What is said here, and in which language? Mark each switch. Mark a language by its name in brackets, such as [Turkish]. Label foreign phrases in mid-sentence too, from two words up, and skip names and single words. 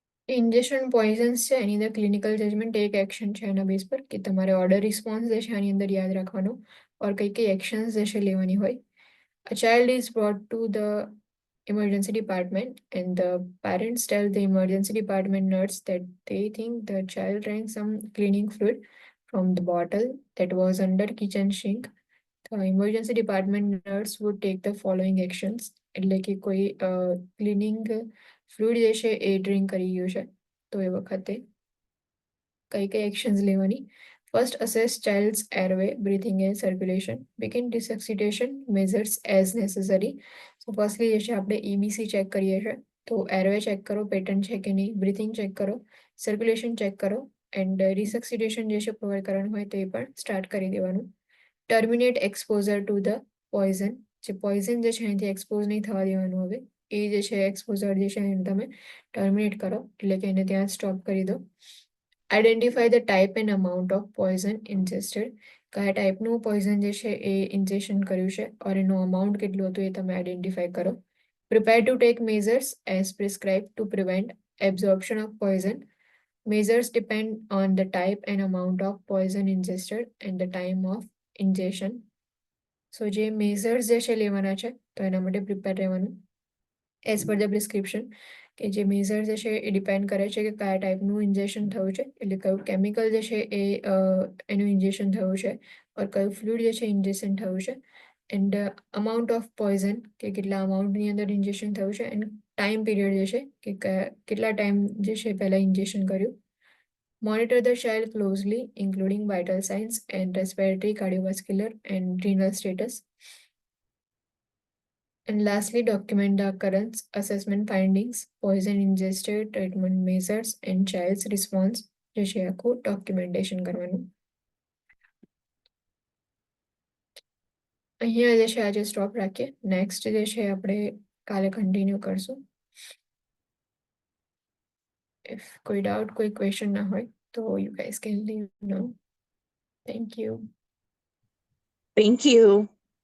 [Gujarati] ઇન્જેક્શન પોઈઝન્સ છે એની અંદર [English] clinical judgment [Gujarati] એક એક્શન છે એના બેઝ પર કે તમારે [English] order response [Gujarati] જે છે આની અંદર યાદ રાખવાનો ઓર કઈ કઈ એક્શન્સ જે છે લેવાની હોય. [English] A child is brought to the emergency department and the parents tell the emergency department nurse that they think the child drank some cleaning fluid from the bottle that was under kitchen sink. The emergency department nurse would take the following actions. [Gujarati] એટલે કે કોઈ [English] cleaning fluid [Gujarati] જે છે એ ડ્રિંક કરી ગયું છે તો એ વખતે કઈ કઈ એક્શન્સ લેવાની. [English] first assess child's airway breathing and circulation begin resuscitation measures as necessary. so firstly [Gujarati] જે છે આપણે EBC ચેક કરીએ છીએ તો એરવે ચેક કરો પેટર્ન છે કે નહીં, બ્રીથિંગ ચેક કરો, સર્ક્યુલેશન ચેક કરો [English] and resuscitation [Gujarati] જે છે પ્રોવાઈડ કરવાનું હોય તો એ પણ સ્ટાર્ટ કરી દેવાનું. [English] terminate exposure to the poison, [Gujarati] જે પોઈઝન જે છે એનાથી એક્સપોઝ નહીં થવા દેવાનું હવે એ જે છે એક્સપોઝર જે છે એને તમે ટર્મિનેટ કરો એટલે કે એને ત્યાં સ્ટોપ કરી દો. [English] identify the type and amount of poison ingested, [Gujarati] કયા ટાઈપનું પોઈઝન જે છે એ ઇન્જેક્શન કર્યું છે ઓર એનું અમાઉન્ટ કેટલું હતું એ તમે આઈડેન્ટિફાય કરો. [English] prepare to take measures as prescribe to prevent absorption of poison. Measures depend on the type and amount of poison ingested and the time of ingestion. [Gujarati] સો જે મેઝર્સ જે છે લેવાના છે તો એના માટે પ્રિપેર રહેવાનું [English] as per the prescription, [Gujarati] કે જે મેઝર જે છે એ ડિપેન્ડ કરે છે કે કયા ટાઈપનું ઇન્જેક્શન થયું છે એટલે કયું કેમિકલ જે છે એ એનું ઇન્જેક્શન થયું છે ઓર કયું ફ્લુઇડ જે છે ઇન્જેક્શન થયું છે [English] and amount of poison [Gujarati] કે કેટલા અમાઉન્ટની અંદર ઇન્જેક્શન થયું છે [English] and time period [Gujarati] જે છે કે કેટલા ટાઈમ જે છે પહેલાં ઇન્જેક્શન કર્યું. [English] Monitor the child closely, including vital signs and respiratory, cardiovascular, and renal status. And lastly, document the occurrence, assessment findings, poison ingested, treatment measures, and child's response. [Gujarati] જે છે આખું ડોક્યુમેન્ટેશન કરવાનું. અહીંયા જે છે આજે સ્ટોપ રાખીએ. નેક્સ્ટ જે છે આપણે કાલે કન્ટિન્યુ કરશું. If કોઈ ડાઉટ કોઈ ક્વેશ્ચન ના હોય તો [English] you guys can leave now. Thank you. Thank you.